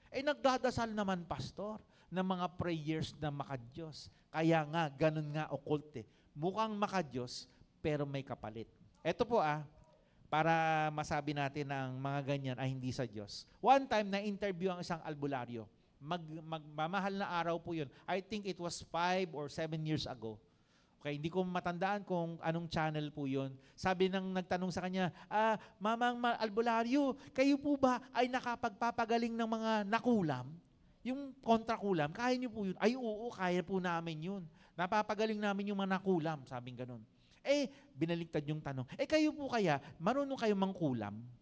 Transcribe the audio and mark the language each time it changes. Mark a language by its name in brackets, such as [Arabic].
[Filipino] Nagdadasal naman, pastor, ng mga prayers na makadiyos. Kaya nga, ganun nga occult Mukhang makadiyos, pero may kapalit. Ito po para masabi natin ang mga ganyan ay hindi sa Diyos. One time na-interview ang isang albularyo. Magmamahal na araw po yun. [English] I think it was 5 or 7 years ago. [Filipino] Okay, hindi ko matandaan kung anong channel po yun. Sabi nang nagtanong sa kanya, Mamang albularyo, kayo po ba ay nakapagpapagaling ng mga nakulam? Yung kontrakulam, kaya niyo po yun? Ay oo, kaya po namin yun. Napapagaling namin yung mga nakulam, sabing ganun. Binaligtad yung tanong, kayo po kaya, marunong kayo mangkulam?